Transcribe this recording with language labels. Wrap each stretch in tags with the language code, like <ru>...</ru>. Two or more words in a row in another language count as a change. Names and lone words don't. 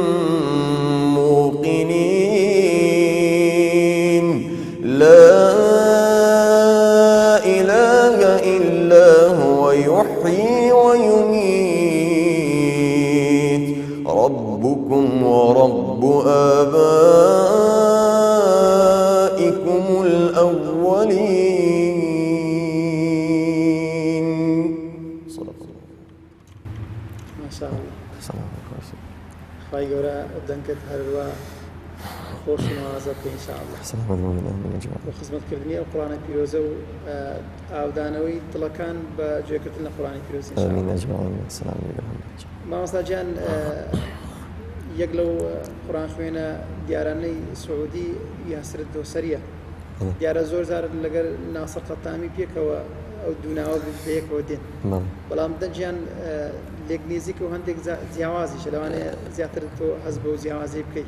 <ar>موقنين لا إله إلا هو يحيي ويميت ربكم ورب آبائكم الأولين صدق الله ما شاء الله السلام عليكم</ar> <ckb>خواهی گەورە دەنگت هەروە خۆش و نوازە بکە ئینشاءالله</ckb> <ar>السلام عليكم من أجمع</ar> <ckb>بۆ خزمەتکردنی ئەو قورآنە پیرۆزە و ئاودانەوەی دڵەکان بە گوێکردن لە قورآنی پیرۆز</ckb> <ar>آمين</ar> <ckb>ئینشاءالله</ckb> <ar>أجمعين السلام عليكم</ar> <ckb>مامۆستا گیان یەک لەو قورآن خوێنە دیارانەی سعودی یاسر دۆسەریە دیارە زۆر جار لەگەر ناسر قەتامی پێکەوە ئەو دووناوە بەیەکەوە دێن بەڵام دەنجیان لێک نێزیکە و هەندێک جیاوازیشە لەوانەیە زیاتر تۆ حەز بە و جیاوازی بکەیت</ckb>